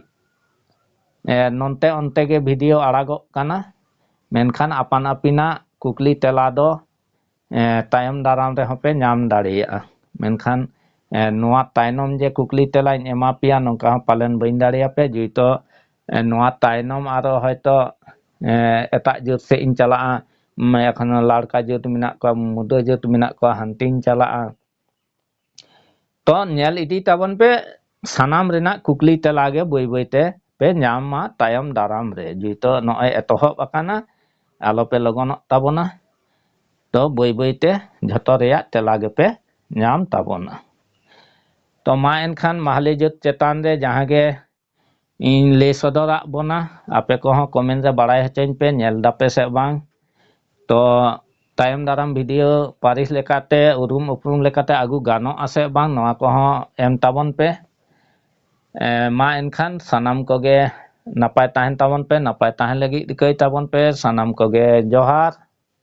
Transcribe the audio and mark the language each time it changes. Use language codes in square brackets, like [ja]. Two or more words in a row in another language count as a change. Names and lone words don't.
[sat] नोंते ओंते गे वीडियो अड़ागो कना मेनखान आपान आपिना कुकली तेला दो तायम दाराम रे होपे नाम दाड़ेयाआ मेनखान नोआ तायनम जे कुकली तेला एमा पिया नोंका पालन बइन दाड़ेया पे जुइतो नोआ तायनम आरो हयतो एता जात से इन चलाआ मैं एखन लड़का जात मिना को मुडो जात मिना को हंटिंग चलाआ तो नेल इदी ताबन पे सानाम रेना कुकली तेला गे बई बईते पे नामा तायम दाराम रे जुइतो नय एतोहब अकाना आलो पे लगन ताबोना तो बई बईते झटो रेया तेला गे पे नाम ताबोना तो मा एनखान माहले जात चेतान रे जहां गे इन ले सदरा बोना आपे को हो कमेंट रे बड़ाय हचोñ पे नेल दापे से बांग तो तायम दाराम वीडियो पारिस लेकाते उरुम उपरुम लेकाते आगु गानो आसे बांग नवा को हो एम ताबन पे मा एनखान सानाम को गे नपाय ताहन ताबन पे नपाय ताहन लगी दिकै ताबन पे सानाम को गे जोहार।